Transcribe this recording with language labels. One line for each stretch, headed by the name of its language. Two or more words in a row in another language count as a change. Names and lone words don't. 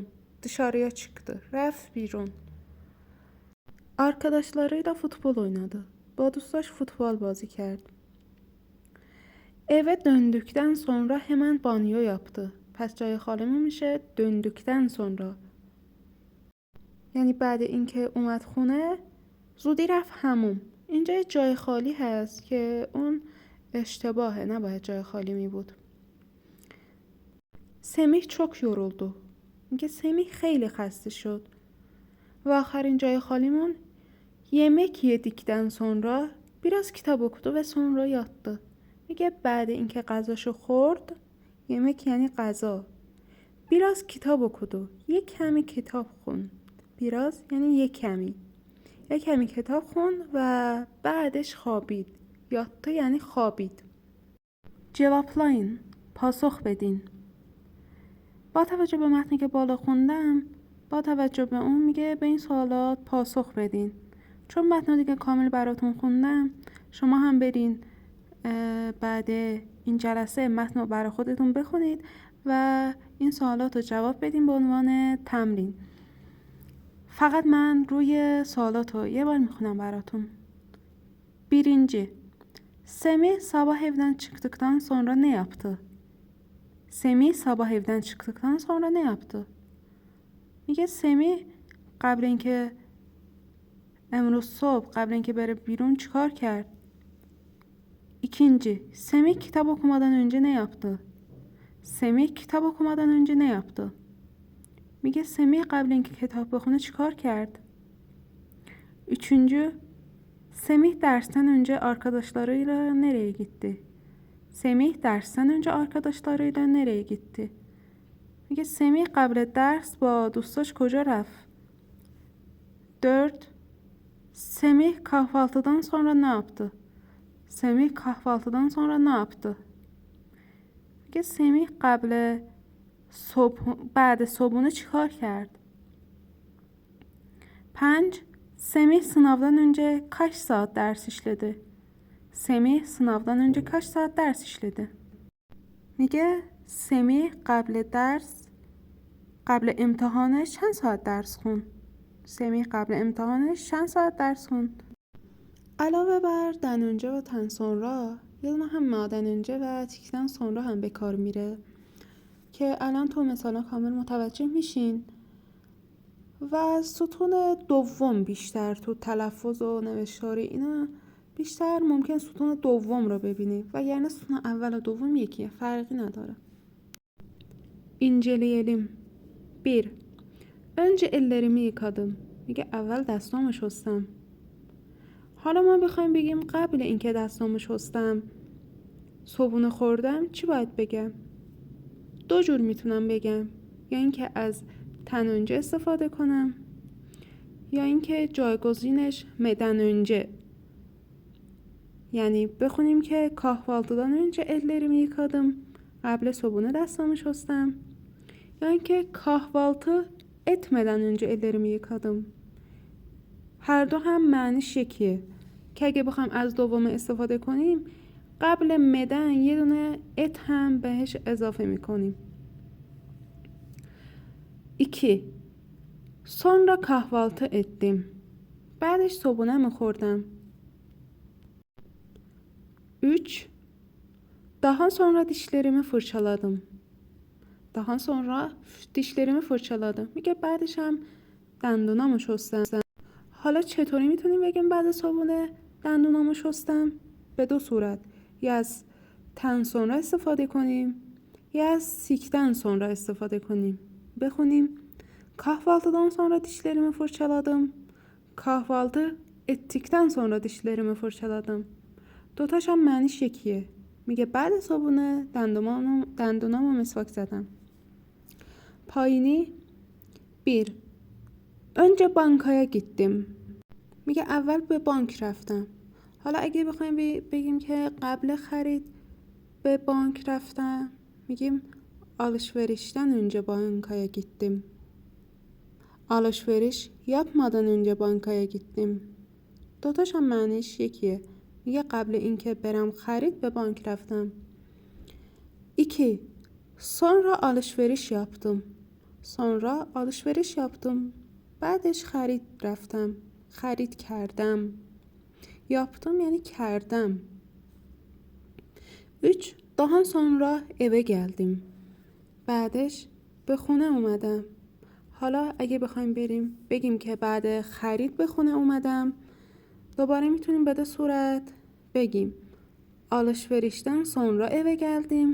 Turkish: dışarıya çıktı.
Persian: رفت بیرون.
Turkish: arkadaşlarıyla futbol oynadı.
Persian: با دوستاش futbol بازی کرد.
Turkish: eve döndükten sonra hemen banyo yaptı.
Persian: پس جای خالیمون میشه
Turkish: döndükten sonra.
Persian: یعنی بعد اینکه اومد خونه زودی رفت حموم. اینجا یه جای خالی هست که اون اشتباهه، نباید جای خالی می بود.
Turkish: semih çok yoruldu.
Persian: میگه semih خیلی خسته شد. و آخرین جای خالیمون
Turkish: yemek yedikten sonra biraz kitap okudu ve sonra yattı.
Persian: میگه بعد اینکه غذاشو خورد، yemek یعنی غذا،
Turkish: biraz kitap okudu،
Persian: یک کمی کتاب خوند. biraz یعنی یک کمی کتاب خوند و بعدش خوابید. yattı یعنی خوابید. cevaplayın، پاسخ بدین. با توجه به متنی که بالا خوندم، با توجه به اون میگه به این سوالات پاسخ بدین. چون متن دیگه کامل براتون خوندم، شما هم برین بعد این جلسه متن رو برای خودتون بخونید و این سوالات رو جواب بدین به عنوان تمرین. فقط من روی سوالات رو یه بار میخونم براتون.
Turkish: birinci. Semih sabah evden çıktıktan sonra ne yaptı? Semih sabah evden çıktıktan sonra ne yaptı?
Persian: میگه semih قبل اینکه امروز صبح قبل اینکه بره بیرun çıkar کرد.
Turkish: İkinci, Semih kitap okumadan önce ne yaptı? Semih kitap okumadan önce ne yaptı?
Persian: میگه Semih قبل اینکه کتاب بخونه چیکار کرد؟
Turkish: Üçüncü, Semih dersten önce arkadaşlarıyla nereye gitti? Semih dersten önce arkadaşlarıyla nereye gitti?
Persian: میگه Semih قبل درس با دوستاش کجا رفت؟
Turkish: 4. Semih kahvaltıdan sonra ne yaptı? Semih kahvaltıdan sonra ne yaptı?
Persian: میگه Semih بعد صبحونه چیکار کرد؟
Turkish: 5. Semih sınavdan önce kaç saat ders işledi? Semih sınavdan önce kaç saat ders işledi?
Persian: میگه Semih قبل امتحانش چند ساعت درس خوند؟ Semih قبل امتحانش چند ساعت درس خوند؟ علاوه بر
Turkish: den önce
Persian: و
Turkish: ten sonra
Persian: یه دونه هم
Turkish: madan önce
Persian: و
Turkish: tikten sonra
Persian: هم به کار میره که الان تو مثلا کامل متوجه میشین و ستون دوم بیشتر تو تلفظ و نوشتاری اینا بیشتر ممکن ستون دوم رو ببینی و یعنی ستون اول و دوم یکیه، فرقی نداره.
Turkish: İnceleyelim. 1. Önce ellerimi yıkadım.
Persian: میگه اول دستامو شستم. حالا ما بخوایم بگیم قبل اینکه دستامو شستم صبحونه خوردم چی باید بگم؟ دو جور میتونم بگم، یا اینکه از
Turkish: ten önce
Persian: استفاده کنم یا اینکه جایگزینش
Turkish: meden önce،
Persian: یعنی بخونیم که
Turkish: kahvaltıdan önce ellerimi yıkadım،
Persian: قبل صبحونه دستامو شستم، یا اینکه
Turkish: kahvaltı etmeden önce ellerimi yıkadım.
Persian: هر دو هم معنیش یکیه که اگه بخوام از دوم استفاده کنیم قبل مدن یه دونه ات هم بهش اضافه میکنیم.
Turkish: 2. Sonra kahvaltı ettim.
Persian: بعدش صبحونه‌مو خوردم. 3.
Turkish: Daha sonra dişlerimi fırçaladım. Daha sonra dişlerimi fırçaladım.
Persian: میگه بعدش هم دندونامو شستم. حالا چطوری میتونیم بگیم بعد صبحونه دندونامو شستم؟ به دو صورت، یا از
Turkish: ten sonra
Persian: استفاده کنیم یا از
Turkish: sikten sonra
Persian: استفاده کنیم.
Turkish: بخونیم kahvaltıdan sonra dişlerimi fırçaladım. Kahvaltı ettikten sonra dişlerimi fırçaladım.
Persian: دوتاش هم معنیش یکیه. میگه بعد صبحونه دندونامو مسواک زدم. پایینی. 1.
Turkish: Önce bankaya gittim.
Persian: میگه اول به بانک رفتم. حالا اگه بخوایم بگیم که قبل خرید به بانک رفتم میگیم
Turkish: alışverişten önce bankaya gittim. alışveriş yapmadan önce bankaya gittim.
Persian: دوتاش هم معنیش یکیه. میگه قبل اینکه برم خرید به بانک رفتم.
Turkish: 2. Sonra alışveriş yaptım. Sonra alışveriş yaptım.
Persian: بعدش خرید رفتم. خرید کردم. Yaptım یعنی کردم. 3.
Turkish: Daha sonra eve geldim.
Persian: بعدش به خونه اومدم. حالا اگه بخوایم بگیم که بعد خرید به خونه اومدم دوباره میتونیم به دو صورت بگیم
Turkish: alışverişten sonra eve geldim.